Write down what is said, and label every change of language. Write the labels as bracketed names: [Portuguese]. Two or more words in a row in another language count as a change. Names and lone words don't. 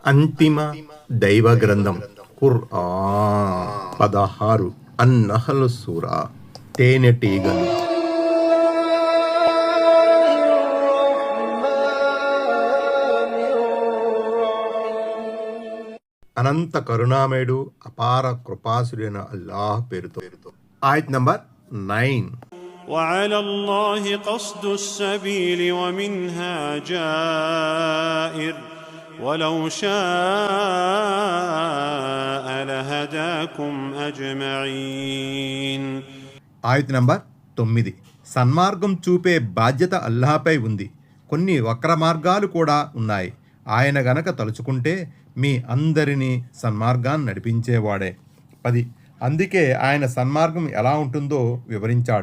[Telugu] అంతిమ దైవ గ్రంథం ఖుర్ఆన్ 16 అన్-నహ్ల్ సూరా తేనెటీగలు. అనంత కరుణామయుడు అపార కృపాసుడైన అల్లాహ్ పేరుతో. ఆయత్ నంబర్ 9. [Arabic] وعلى الله قصد السبيل ومنها جائر ولو شاء لهداكم أجمعين. [Telugu] ఆయత్ నంబర్ 9. సన్మార్గం చూపే బాధ్యత అల్లాహపై ఉంది. కొన్ని వక్ర మార్గాలు కూడా ఉన్నాయి. ఆయన గనక తలుచుకుంటే మీ అందరినీ సన్మార్గాన్ని నడిపించేవాడే. 10. అందుకే ఆయన సన్మార్గం ఎలా ఉంటుందో వివరించాడు.